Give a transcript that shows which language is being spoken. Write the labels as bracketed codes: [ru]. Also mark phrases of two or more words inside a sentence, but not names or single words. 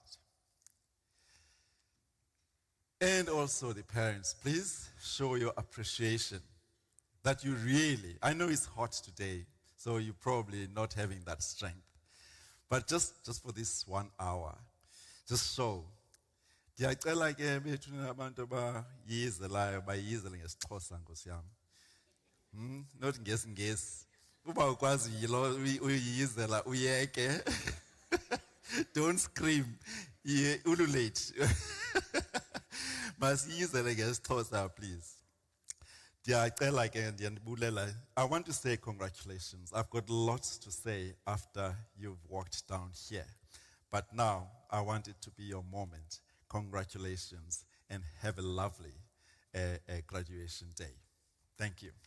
[en] And also the parents, please show your appreciation that you really, I know it's hot today, so you're probably not having that strength. But just for this 1 hour, just show. [xh] Ndiyacela ke bethu nabantu abayizelayo bayizele ngesiXhosa Nkosi yami. Not ngesiNgesi. Uba ukwazi uyizela uyeke. [en] Don't scream. Ululate. [xh] Masiyizele ngesiXhosa please. Ndiyacela ke ndiyandibulela. [en] I want to say congratulations. I've got lots to say after you've walked down here. But now I want it to be your moment. Congratulations and have a lovely graduation day. Thank you.